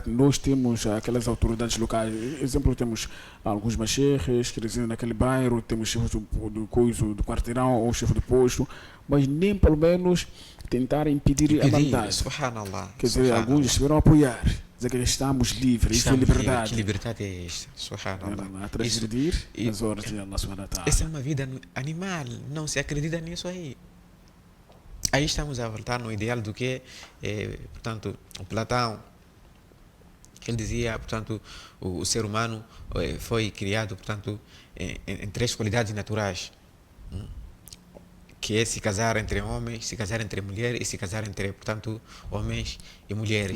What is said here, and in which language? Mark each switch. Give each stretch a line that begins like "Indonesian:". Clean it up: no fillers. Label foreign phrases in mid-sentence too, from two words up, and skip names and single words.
Portuguese: Nós temos aquelas autoridades locais. Exemplo, temos alguns macheres que residem naquele bairro, temos chefes do quarteirão ou chefe de posto, mas nem pelo menos tentar impedir a maldade. Subhanallah. Quer dizer, alguns estiveram a apoiar, dizer que estamos livres, isso é liberdade. Que liberdade é esta? Subhanallah. A transgredir as ordens de Allah
Arabic: سبحانه وتعالى.
Portuguese: Essa é uma vida animal, não se acredita nisso aí. Aí estamos a voltar no ideal do que, portanto, o Platão, que ele dizia, portanto, o ser humano foi criado, portanto, em 3 qualidades naturais, que é se casar entre homens, se casar entre mulheres e se casar entre, portanto, homens e mulheres.